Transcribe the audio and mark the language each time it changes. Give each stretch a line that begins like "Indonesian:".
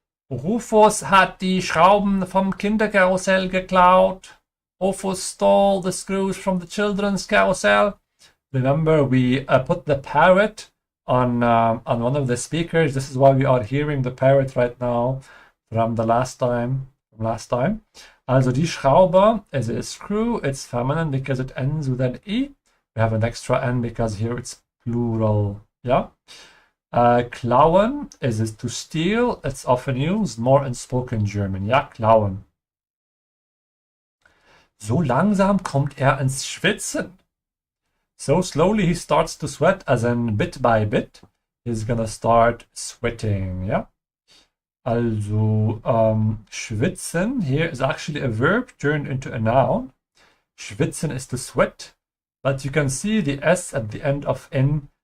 German: Rufus hat die Schrauben vom Kinderkarussell geklaut.
English: Rufus stole the screws from the children's carousel. Remember, we put the parrot on one of the speakers. This is why we are hearing the parrot right now from the last time. Also die Schraube is a screw. It's feminine because it ends with an E. We have an extra N because here it's plural. Yeah. Klauen is to steal. It's often used more in spoken German.
German: Ja, klauen. So langsam kommt er ins Schwitzen.
English: So slowly he starts to sweat, as in bit by bit. He's gonna start sweating, yeah? Also, schwitzen here is actually a verb turned into a noun. Schwitzen is to sweat, but you can see the S at the end of in.